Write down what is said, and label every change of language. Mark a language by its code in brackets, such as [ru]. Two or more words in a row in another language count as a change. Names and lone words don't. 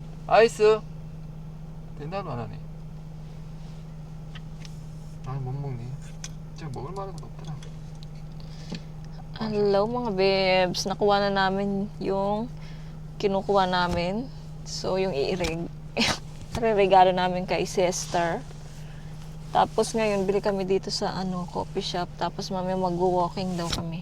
[ko] 아이스 된다도 안 하네. 아, 못 먹니? 진짜 먹을 만한 건 없더라. [tl] Hello mga bebs, nakuha na namin yung kinukuha namin. So yung regalo namin kay sister. Tapos ngayon bili kami dito sa coffee shop. Tapos mamaya mag-walking daw kami.